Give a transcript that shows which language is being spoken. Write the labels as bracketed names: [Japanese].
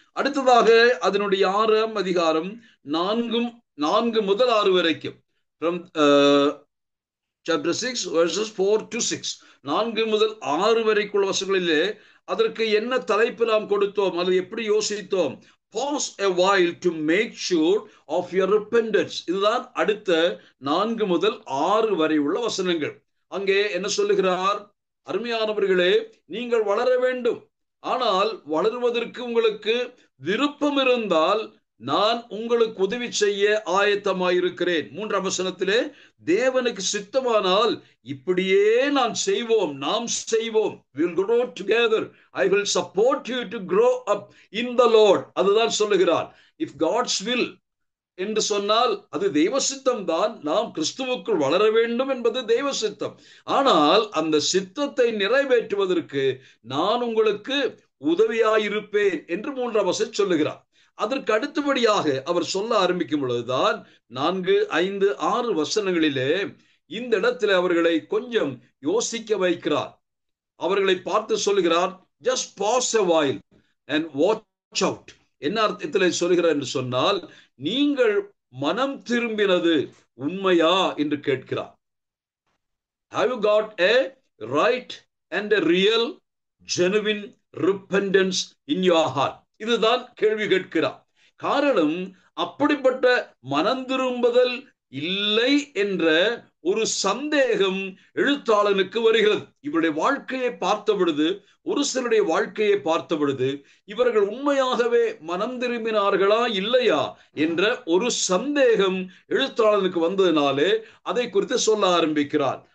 [Tamil] அடுத்ததாக அதனுடைய 6ஆம் அதிகாரம் 4 முதல் 6 வரைக்கும், [English] from chapter 6 verses 4 to 6, [Tamil] 4 முதல் 6 வரைக்குள்ள வசனங்களிலே அதற்கு என்ன தலைப்பு நாம் கொடுத்தோம், அல்லது எப்படி யோசித்தோம்? [English] Pause a while to make sure of your repentance. [Tamil] இதுதான் அடுத்த 4 முதல் 6 வரை உள்ள வசனங்கள். அங்கே என்ன சொல்லுகிறார்? அருமையானவர்களே, நீங்கள் வளர வேண்டும். ஆனால் வளருவதற்கு உங்களுக்கு விருப்பம் இருந்தால் நான் உங்களுக்கு உதவி செய்ய ஆயத்தமாயிருக்கிறேன். 3ஆம் வசனத்திலே, தேவனுக்கு சித்தமானால் இப்படியே நாம் செய்வோம். [English] We will grow together. I will support you to grow up in the Lord. [Tamil] அதுதான் சொல்லுகிறார். [English] If God's will [Tamil] என்று சொன்னால் அது தெய்வ சித்தம் தான். நாம் கிறிஸ்துவுக்குள் வளர வேண்டும் என்பது தெய்வ சித்தம். ஆனால் அந்த சித்தத்தை நிறைவேற்றுவதற்கு நான் உங்களுக்கு உதவியாயிருப்பேன் என்று 3ஆம் வசனம் சொல்லுகிறார். அதற்கு அடுத்தபடியாக அவர் சொல்ல ஆரம்பிக்கும் பொழுதுதான் 4, 5, 6 வசனங்களிலே இந்த இடத்துல அவர்களை கொஞ்சம் யோசிக்க வைக்கிறார். அவர்களை பார்த்து சொல்லுகிறார், [English] just pause a while and watch out. [Tamil] என்ன அர்த்தத்தில் சொல்லுகிறார் என்று சொன்னால், நீங்கள் மனம் திரும்பினது உண்மையா என்று கேட்கிறார். [English] Have you got a right and a real genuine repentance in your heart? [Tamil] இதுதான் கேள்வி கேட்கிறார். காரணம், அப்படிப்பட்ட மனம் திரும்புதல் இல்லை என்ற ஒரு சந்தேகம் எழுத்தாளனுக்கு வருகிறது. இவருடைய வாழ்க்கையை பார்த்த பொழுது, ஒரு சிலருடைய வாழ்க்கையை பார்த்த பொழுது, இவர்கள் உண்மையாகவே மனம் திரும்பினார்களா இல்லையா என்ற ஒரு சந்தேகம் எழுத்தாளனுக்கு வந்ததினாலே அதை குறித்து சொல்ல ஆரம்பிக்கிறார்.